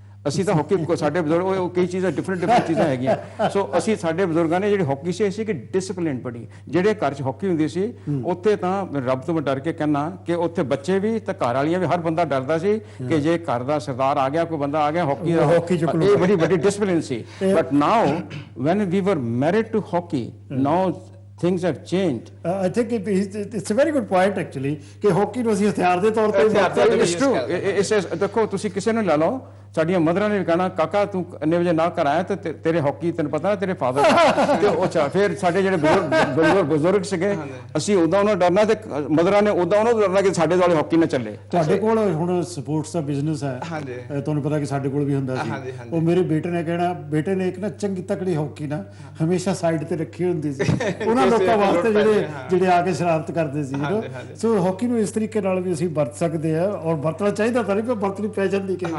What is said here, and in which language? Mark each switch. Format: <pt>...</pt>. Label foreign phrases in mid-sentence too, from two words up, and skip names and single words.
<pa>ਅਸੀਂ ਤਾਂ ਹਾਕੀ ਸਾਡੇ ਬਜ਼ੁਰਗ ਉਹ ਕਈ ਚੀਜ਼ਾਂ ਡਿਫਰੈਂਟ ਚੀਜ਼ਾਂ ਹੈਗੀਆਂ ਸੋ ਅਸੀਂ ਸਾਡੇ ਬਜ਼ੁਰਗਾਂ ਨੇ ਜਿਹੜੀ ਹਾਕੀ ਸੀ ਕਿ ਡਿਸਪਲਿਨ ਬੜੀ ਜਿਹੜੇ ਘਰ 'ਚ ਹਾਕੀ ਹੁੰਦੀ ਸੀ ਉੱਥੇ ਤਾਂ ਰੱਬ ਤੋਂ ਮੈਂ ਡਰ ਕੇ ਕਹਿੰਦਾ ਕਿ ਉੱਥੇ ਬੱਚੇ ਵੀ ਤੇ ਘਰ ਵਾਲੀਆਂ ਵੀ ਹਰ ਬੰਦਾ ਡਰਦਾ ਸੀ ਕਿ ਜੇ ਘਰ ਦਾ ਸਰਦਾਰ ਆ ਗਿਆ ਕੋਈ ਬੰਦਾ ਆ ਗਿਆ ਹਾਕੀ ਇਹ ਬੜੀ ਵੱਡੀ ਡਿਸਪਲਿਨ ਸੀ</pa> <en>but now when we were married to hockey now things have changed. I think it's a very good point actually</en> <pa>ਕਿ ਹਾਕੀ ਨੂੰ ਅਸੀਂ ਹਥਿਆਰ ਦੇ ਤੌਰ ਤੇ</pa> <en>it's true it</en> <pa>ਦੇਖੋ ਤੁਸੀਂ ਕਿਸੇ ਨੂੰ ਲੈ ਲਓ ਸਾਡੀਆਂ ਮਦਰਾਂ ਨੇ ਵੀ ਕਹਿਣਾ ਕਾਕਾ ਤੂੰ ਇੰਨੇ ਵਜੇ ਨਾ ਘਰ ਆਇਆ ਤੇ ਤੇਰੇ ਹਾਕੀ ਤੈਨੂੰ ਪਤਾ ਨਾ ਤੇਰੇ ਫਾਦਰ ਤੇ ਉਹ ਫਿਰ ਸਾਡੇ ਜਿਹੜੇ ਬਜ਼ੁਰਗ ਸੀਗੇ ਅਸੀਂ ਉਦਾਂ ਉਹਨਾਂ ਡਰਨਾ ਤੇ ਮਦਰਾਂ ਨੇ ਉਦਾਂ ਉਹਨਾਂ ਡਰਨਾ ਕਿ ਸਾਡੇ ਵਾਲੇ ਹਾਕੀ ਨਾ ਚੱਲੇ ਤੁਹਾਡੇ ਕੋਲ ਹੁਣ ਸਪੋਰਟਸ ਦਾ ਬਿਜ਼ਨਸ ਹੈ ਤੁਹਾਨੂੰ ਪਤਾ ਕਿ ਸਾਡੇ ਕੋਲ ਵੀ ਹੁੰਦਾ ਸੀ ਉਹ ਮੇਰੇ ਬੇਟੇ ਨੇ ਕਹਿਣਾ ਬੇਟੇ ਨੇ ਇੱਕ ਨਾ ਚੰਗੀ ਤਕੜੀ ਹਾਕੀ ਨਾ ਹਮੇਸ਼ਾ ਸਾਈਡ ਤੇ ਰੱਖੀ ਹੁੰਦੀ ਸੀ ਉਹਨਾਂ ਲੋਕਾਂ ਵਾਸਤੇ ਜਿਹੜੇ ਆ ਕੇ ਸ਼ਰਾਰਤ ਕਰਦੇ ਸੀ ਸੋ ਹਾਕੀ ਨੂੰ ਇਸ ਤਰੀਕੇ ਨਾਲ ਵੀ ਅਸੀਂ ਵਰਤ ਸਕਦੇ ਆ ਔਰ ਵਰਤਣਾ ਚਾਹੀਦਾ ਤਾਂ ਨਹੀਂ ਪਰ ਵਰਤਣੀ ਪੈ ਜਾਂਦੀ ਕਿ</pa>